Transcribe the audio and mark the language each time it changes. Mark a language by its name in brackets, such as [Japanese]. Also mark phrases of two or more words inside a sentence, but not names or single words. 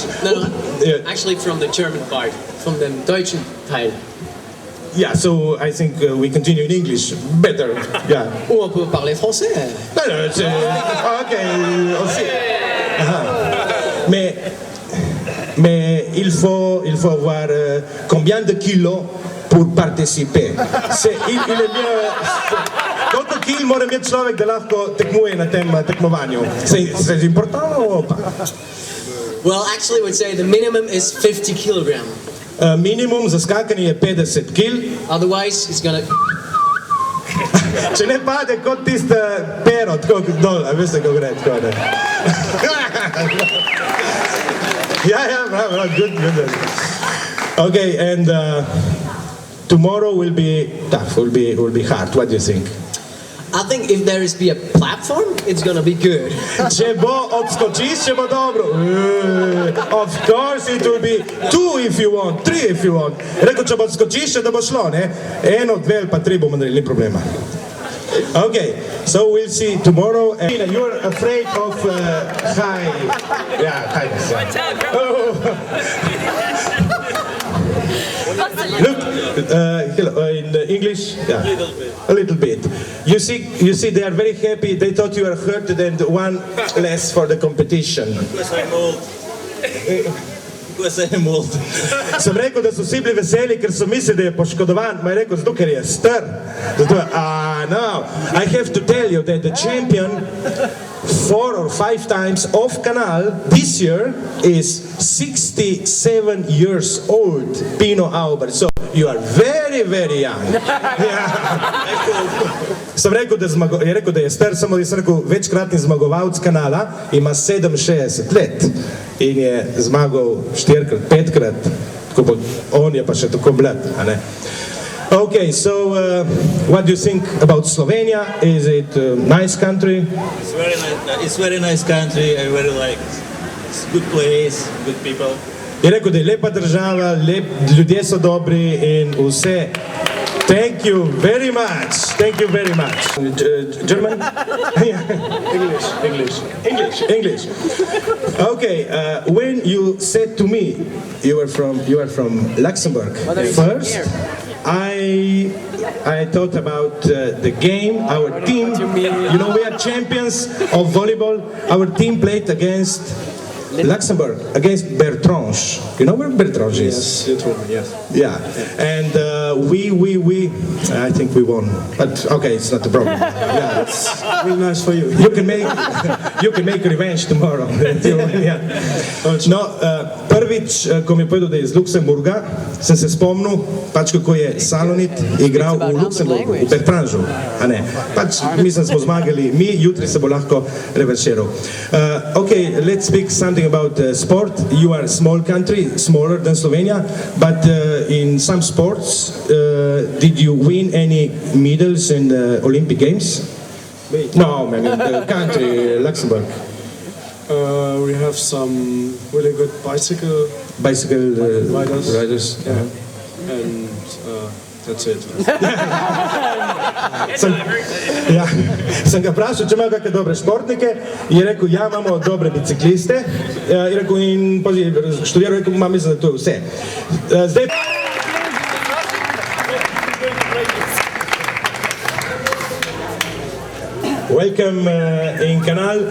[English] No, actually from the German part, from the [German] deutschen Teil. [English] Yeah, so I think we continue in English. Better, yeah. [French] Ou on peut parler français. No, it's, ok, aussi. Mais il faut avoir combien de kilos pour participer? Il je mieux... [Slovenian] Koliko kil mora imeti človek, da lahko tekmuje na tem tekmovanju? Se je importano? [English] Well, actually, we'd say the minimum is 50 kilogram. [Slovenian] Minimum za skakanje je 50 kil. [English] Otherwise, it's gonna... [Slovenian] Če ne pade kot tiste pero, tako dol, a veste, kako gre, tako ne. Ja, bravo, [English] good. Okay, and tomorrow will be tough, will be hard. What do you think? I think if there is be a platform, it's gonna be good. [Slovenian] Če bo odskočišče, bo dobro. [English] Of course it will be 2 if you want, 3 if you want. [Slovenian] Rekel, če bo odskočišče, da bo šlo, ne? 1, 2 pa 3 bomo naredili, ni problema. [English] Okay, so we'll see tomorrow. You're afraid of high... Yeah, heights. Look, in English, yeah, a little bit. You see, they are very happy. They thought you were hurt, and one less for the competition. [Slovenian] Sem rekel, da so vsi bili veseli, ker so mislili, da je poškodovan. Ma je rekel, zato ker je star. [English] No, I have to tell you that the champion 4 or 5 times of Kanal this year is 67 years old, Pino Auber. So you are very, very young. [Slovenian] Sem rekel, da je star, samo da sem rekel, večkratni zmagovalec Kanala ima 67 let in je zmagal 4-krat, 5-krat, on je pa še tako mlad, a ne? [English] Okay, so what do you think about Slovenia? Is it a nice country? It's very nice country. I very like it. It's a good place, good people. [Slovenian] Je rekel, da je lepa država, ljudje so dobri in vse. [English] Thank you very much. Thank you very much. German? English. Okay, when you said to me you are from Luxembourg first, I thought about the game, our team. You know, we are champions of volleyball. Our team played against Luxembourg, against Bertrange. You know where Bertrange is? Yes, you told me, yes. Yeah, and we, I think we won. But okay, it's not a problem. Yeah, it's really nice for you. You can make revenge tomorrow. Yeah. No, [Slovenian] prvič, ko mi je povedal, da je iz Luksemburga, sem se spomnil, pač kako je Salonit igral v Luksemburgu, v Bertranžu, a ne. Pač mislim, smo zmagali mi, jutri se bo lahko revanširal. [English] Okay, let's speak something about sport. You are a small country, smaller than Slovenia, but in some sports, did you win any medals in the Olympic Games? No, I mean the country, Luxembourg. We have some really good bicycle riders. Yeah. And that's it. [Slovenian] Sem ga vprašal, če imajo kakšne dobre športnike, je rekel, ja, imamo dobre bicikliste, je rekel, in študiral, rekel, mislim, da to je vse. Zdaj... [English] Welcome in Kanal.